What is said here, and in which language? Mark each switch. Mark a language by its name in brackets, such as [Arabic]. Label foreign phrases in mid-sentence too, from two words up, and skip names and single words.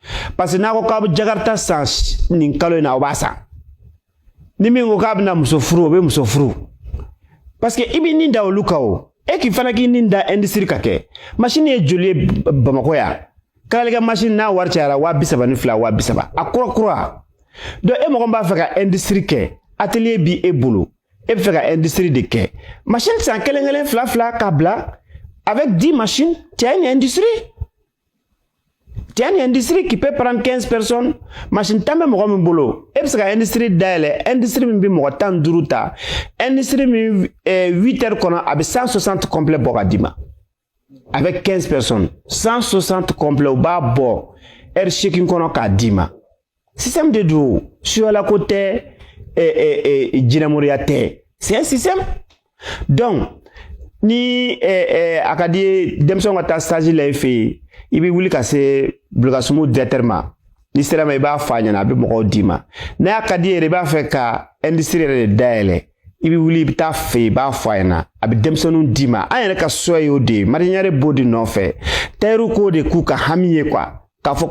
[Bambara] que n'a ko k'a bɛ Jakarta san nin kalo in na aw b'a san ni min ko k'a bɛna muso furu o bɛ muso furu parce que i bɛ nin da olu kan o e k'i fana k'i nin da industrie ka kɛ machine ye joli ye Bamakɔ yan kalalikɛ machine n'a wari cayara 32,000 2,000 a kura donc e mɔgɔ b'a fɛ ka industrie kɛ atelier bi e bolo e bɛ fɛ ka industrie de kɛ machine san kelen fila k'a bila [French] avec 10 machines tu as une industrie qui peut prendre 15 personnes [Bambara] machine tan bɛ mɔgɔ min bolo e bɛ se ka industrie dayɛlɛ industrie min bɛ mɔgɔ 15 ta industrie min 8 heures kɔnɔ a bɛ 160 complet bɔ ka d'i ma [French] avec 15 personnes [Bambara] 160 complet u b'a bɔ heure 8 kɔnɔ k'a d'i ma [French] système de [Bambara] do suyala ko tɛ jinɛmoriya tɛ [French] c'est un système donc [Bambara] ni a ka di denmisɛnw ka taa stage la i fɛ yen i bɛ wuli ka se Bulukasumbugu directeur ma ni sera ma i b'a fɔ a ɲɛna a bɛ mɔgɔw d'i ma n'a ka di yɛrɛ i b'a fɛ ka industrie yɛrɛ de dayɛlɛ i bɛ wuli i bɛ taa fɛ yen i b'a fɔ a ɲɛna a bɛ denmisɛnninw d'i ma an yɛrɛ ka souhait y'o de ye Marjaniare b'o de nɔfɛ tailleur k'o de k'u ka hami ye quoi k'a fɔ